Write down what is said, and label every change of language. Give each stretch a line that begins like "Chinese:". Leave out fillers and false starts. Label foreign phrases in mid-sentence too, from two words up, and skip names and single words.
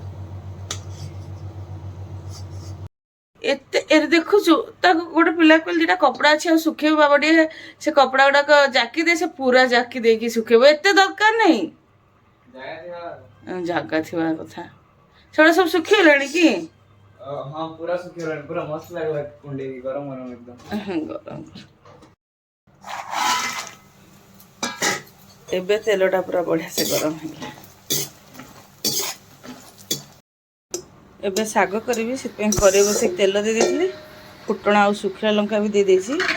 Odia: ଏତେ ଦେଖୁଛୁ ତାକୁ ଗୋଟେ ପିଲା କହିଲେ ଦିଟା କପଡ଼ା ଅଛି ଆଉ ଶୁଖେଇବୁ ବାବା ଟିକେ ସେ କପଡ଼ା ଗୁଡାକ ଜାକି ଦେ ସେ ପୁରା ଜାକି ଦେଇକି ଶୁଖେଇବ ଏତେ ଦରକାର ନାହିଁ ଜାଗା ଥିବା କଥା। ସେଗୁଡ଼ା ସବୁ ଶୁଖିଗଲାଣି କି?
Hindi: हाँ पूरा सुखी पूरा मस्त लग रहा है कुंडे की गरम गरम एकदम
Odia: ଗରମ ଏବେ ତେଲଟା ପୁରା ବଢ଼ିଆ ସେ ଗରମ ହେଇଗଲା। ଏବେ ଶାଗ କରିବି ସେଥିପାଇଁ କରେଇ ବସେଇ ତେଲ ଦେଇ ଦେଇଥିଲି ଫୁଟଣ ଆଉ ଶୁଖିଲା ଲଙ୍କା ବି ଦେଇ ଦେଇଛି।